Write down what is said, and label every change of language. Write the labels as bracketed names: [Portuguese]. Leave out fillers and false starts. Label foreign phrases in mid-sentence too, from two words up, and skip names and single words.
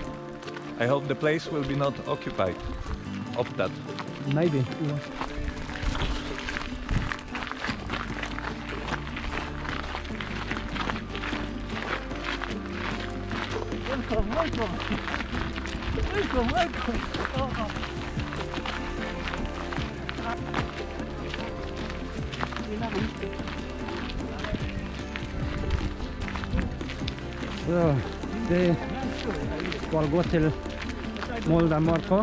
[English] I hope the place will be not occupied of that. Maybe. Welcome, welcome. Welcome, welcome. Oh. [Norwegian] Så det skal gå til Molde Marka.